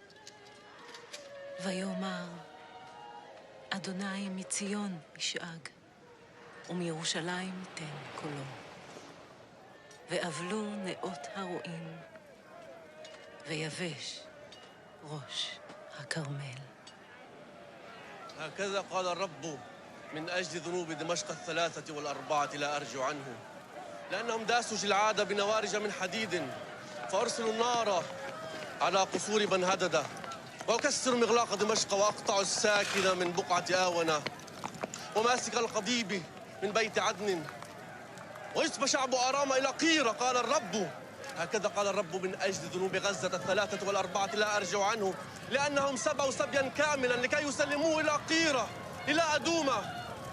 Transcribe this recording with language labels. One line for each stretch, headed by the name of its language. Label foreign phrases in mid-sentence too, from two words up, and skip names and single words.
Hebrew: ויאמר, אדוני מציון ישאג, ומירושלים ייתן קולו. ואבלו נאות הרועים, ויבש ראש הכרמל.
Arabic: هكذا قال الرب من أجل ذنوب دمشق 3 و4 لا أرجع عنه لأنهم داسوا جلعاد بنوارج من حديد فأرسلوا النار على قصور بن هدد وأكسر مغلاق دمشق وأقطع الساكن من بقعة آونة وماسك القضيب من بيت عدن ويصبى شعب آرام إلى قيرة قال الرب هكذا قال الرب من أجل ذنوب غزة 3 و4 لا أرجع عنه لأنهم سبوا سبيا كاملا لكي يسلموه إلى قيرة إلى أدومة